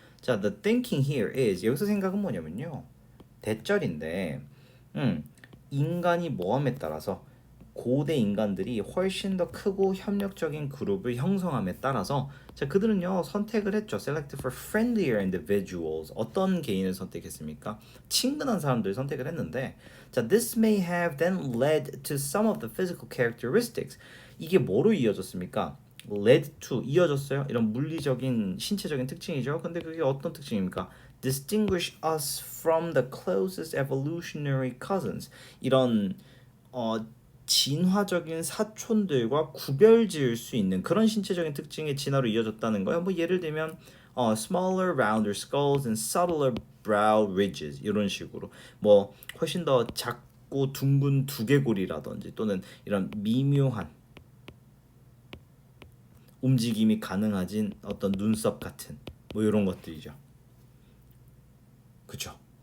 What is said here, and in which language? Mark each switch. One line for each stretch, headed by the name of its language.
Korean: 자,
English: the thinking here is
Korean: 여기서 생각은 뭐냐면요. 대절인데 인간이 모함에 따라서 고대 인간들이 훨씬 더 크고 협력적인 그룹을 형성함에 따라서 자 그들은요 선택을 했죠.
English: Select for friendlier individuals.
Korean: 어떤 개인을 선택했습니까? 친근한 사람들을 선택을 했는데 자
English: this may have then led to some of the physical characteristics.
Korean: 이게 뭐로 이어졌습니까? led to 이어졌어요. 이런 물리적인 신체적인 특징이죠. 근데 그게 어떤 특징입니까?
English: distinguish us from the closest evolutionary cousins.
Korean: 이런 진화적인 사촌들과 구별지을 수 있는 그런 신체적인 특징의 진화로 이어졌다는 거예요. 뭐 예를 들면
English: smaller, rounder skulls and subtler brow ridges
Korean: 이런 식으로 뭐 훨씬 더 작고 둥근 두개골이라든지 또는 이런 미묘한 움직임이 가능해진 어떤 눈썹 같은 뭐 이런 것들이죠. 그렇죠.